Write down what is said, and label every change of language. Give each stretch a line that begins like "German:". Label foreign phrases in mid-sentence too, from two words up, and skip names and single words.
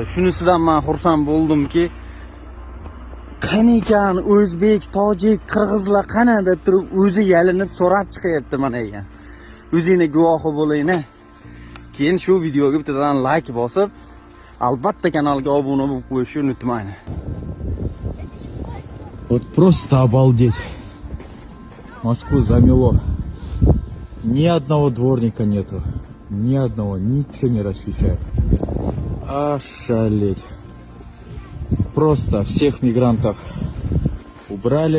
Uzbek: Shunisidan men xursand bo'ldimki, qanikan o'zbek, tojik, qirg'izlar qana deb turib o'zi yalinib so'rab chiqyapti mana ekan. O'zingizning guvohi bo'ling-a. Keyin shu videoga bittadan like bosib, albatta kanalga obuna bo'lib qo'yishni unutmang.
Russian: Вот просто обалдеть. Москву замело. Ни одного дворника нету. Ни одного. Ничего не расчищает. Ошалеть. Просто всех мигрантов убрали.